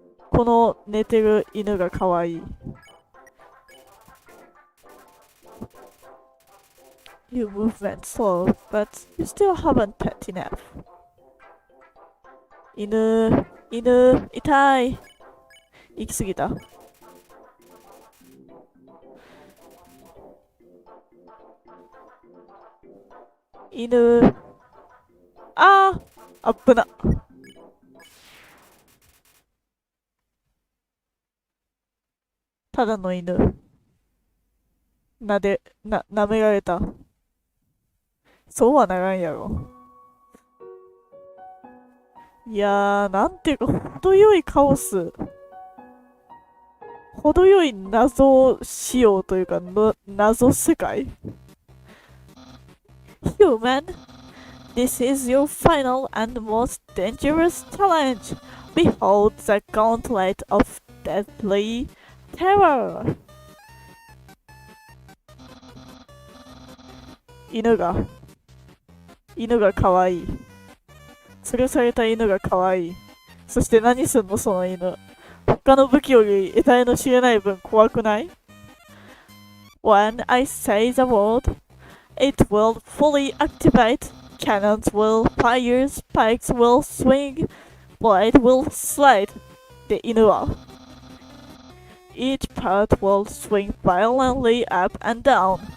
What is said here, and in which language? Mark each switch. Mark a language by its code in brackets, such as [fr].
[ja] この寝てる犬がかわいい。 [en] Your movement slow, but you still haven't pet enough. [ja] 犬、痛い。行き過ぎた。犬。あぶな。ただの犬。舐められた。そうはならんやろ。いやー、なんていうか、程よいカオス。程よい謎仕様というか、謎世界。 [en] Human, this is your final and most dangerous challenge. Behold the gauntlet of deadly terror. [ja] 犬がかわいい。吊るされた犬がかわいい。そして何すんのその犬。他の武器より得体の知れない分怖くない？ [en] When I say the word, it will fully activate. Cannons will fire, spikes will swing, blade will slide. [ja] で、犬は [en] Each part will swing violently up and down.